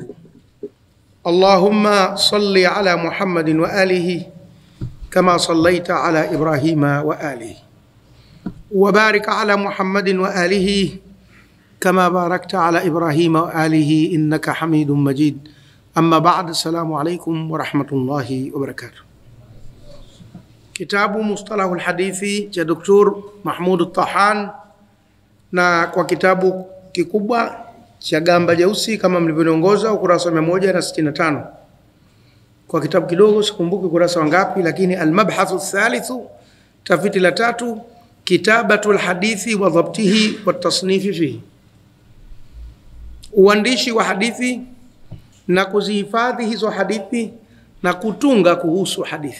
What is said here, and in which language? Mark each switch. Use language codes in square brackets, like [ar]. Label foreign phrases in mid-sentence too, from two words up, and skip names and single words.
[ar] اللهم صل على محمد وآله كما صليت على إبراهيم وآله، وبارك على محمد وآله كما باركت على إبراهيم وآله إنك حميد مجيد. أما بعد، السلام عليكم ورحمة الله وبركاته. [sw] Kitabu Mustalahu al-Hadithi cha Dr. Mahmud Tahan, na kwa kitabu kikubwa cha gamba jeusi kama mlivyoniongoza, ukurasa 165. Kwa kitabu kidogo sikumbuki ukurasa wangapi, lakini [ar] المبحث الثالث, [sw] tafiti la 3, [ar] كتابة الحديث وضبطه والتصنيف فيه, [sw] uandishi wa hadithi na kuzihifadhi hizo hadithi na kutunga kuhusu hadithi.